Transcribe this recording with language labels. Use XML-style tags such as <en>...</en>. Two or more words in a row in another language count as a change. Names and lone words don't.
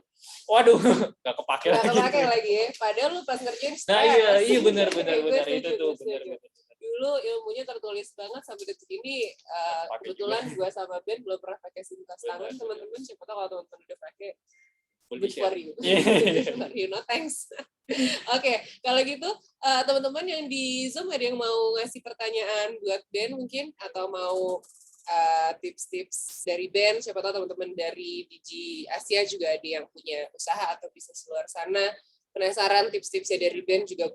<id>Waduh, nggak kepake Nggak lagi. kepake lagi ya. Padahal lu pas ngerjain stres. Nah, iya benar Gue itu setuju, tuh gue setuju. benar. Dulu ilmunya tertulis banget sampai detik ini. Pakai Kebetulan juga. gue sama Ben belum pernah pakai SIM kos tangan. Benar. Teman-teman siapa tahu kalau teman-teman udah pakai, Boleh</id> <en>good for</en> <id>di-share.</id> <en>you.</en> <id>Iya.</id> <en>Good for you, no thanks.</en> <id>Oke, kalau gitu teman-teman yang di Zoom ada yang mau ngasih pertanyaan buat Ben mungkin, atau mau tips-tips dari Ben, siapa tahu teman-teman dari Digi Asia juga ada yang punya usaha atau bisnis luar sana, penasaran tips-tipsnya dari Ben juga</id>